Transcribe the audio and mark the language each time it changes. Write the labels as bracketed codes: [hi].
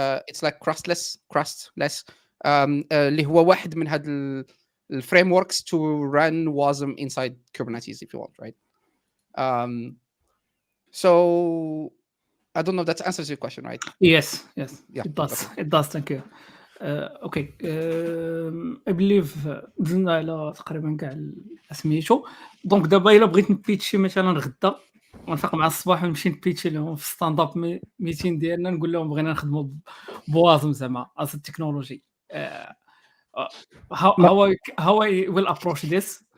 [en] It's like crustless [ar] اللي هو واحد من هاد الفريم وركس [en] to run WASM inside Kubernetes if you want, right? So I don't know if that answers your question, right? Yes, yeah, it does, thank you. Okay, I believe [ar] دزنا على تقريبا كاع سميتو. دونك دابا الا بغيت نبيتشي مثلا غدا ونفيق مع الصباح ونمشي نبيتشي لهم في ستاند اب ميتين ديالنا نقول لهم بغينا نخدموا بوازم زعما [en] as a technology. How I will approach this?